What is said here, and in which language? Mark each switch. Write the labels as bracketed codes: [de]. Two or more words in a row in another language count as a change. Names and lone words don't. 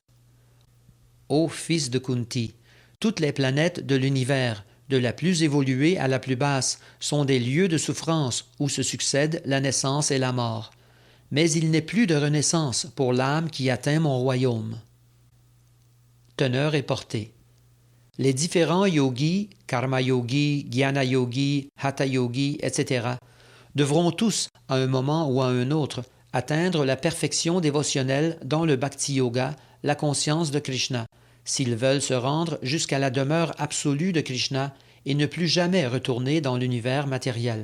[fr] Ô fils de Kunti, toutes les planètes de l'univers, de la plus évoluée à la plus basse, sont des lieux de souffrance où se succèdent la naissance et la mort. Mais il n'est plus de renaissance pour l'âme qui atteint mon royaume. Teneur et portée. Les différents yogis, karma yogi, jnana yogi, hatha yogi, etc., devront tous, à un moment ou à un autre, atteindre la perfection dévotionnelle dans le bhakti yoga, la conscience de Krishna, s'ils veulent se rendre jusqu'à la demeure absolue de Krishna et ne plus jamais retourner dans l'univers matériel.